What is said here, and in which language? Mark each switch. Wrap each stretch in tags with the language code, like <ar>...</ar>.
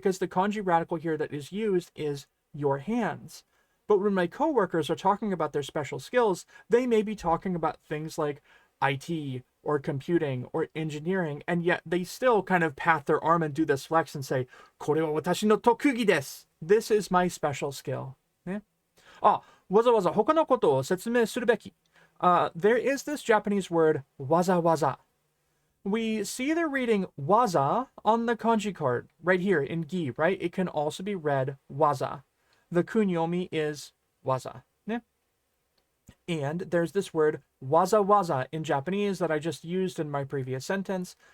<en>Because the kanji radical here that is used is your hands. But when my coworkers are talking about their special skills, they may be talking about things like IT or computing or engineering, and yet they still kind of pat their arm and do this flex and say,</en> <ja>これは私の特技です.</ja> <en>This is my special skill. Yeah?</en> <ja>わざわざ他のことを説明するべき.</ja> <en>There is this Japanese word, わざわざ. We see the reading waza on the kanji card, right here in gi, right? It can also be read waza. The kunyomi is waza. Yeah? And there's this word waza waza in Japanese that I just used in my previous sentence.</en>